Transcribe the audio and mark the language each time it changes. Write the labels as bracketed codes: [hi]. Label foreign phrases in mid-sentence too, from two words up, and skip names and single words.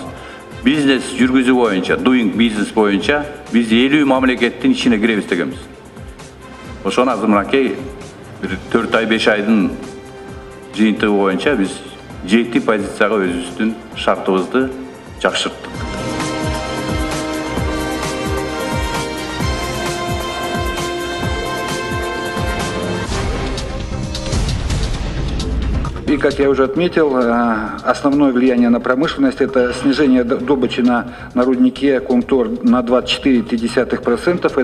[ky] Бизнес жүргүзүү боюнча, [en] doing business [ky] боюнча биз 50 мамлекеттин ичине киребиз дегенбиз. Ошону азыр мынакей 4 ай 5 айдын жыйынтыгы боюнча биз 7 позицияга өзүбүздүн шартыбызды жакшырттык. [ru] И, как я уже отметил, основное влияние на промышленность – это снижение добычи на руднике Кумтор на 24,3%.